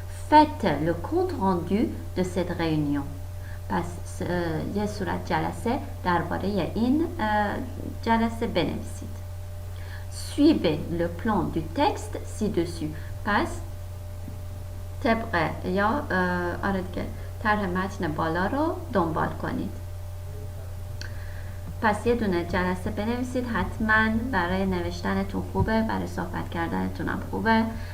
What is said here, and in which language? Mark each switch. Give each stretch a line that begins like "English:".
French: Faites le compte rendu de cette réunion.
Persian: پس یه صورت جلسه درباره این جلسه بنویسید.
French: Suivez le plan du texte ci-dessus.
Persian: پس طبق یا آره که طرح متن بالا رو دنبال کنید. پس یه دونه جلسه بنویسید. حتما برای نوشتنتون خوبه، برای صحبت کردنتون هم خوبه.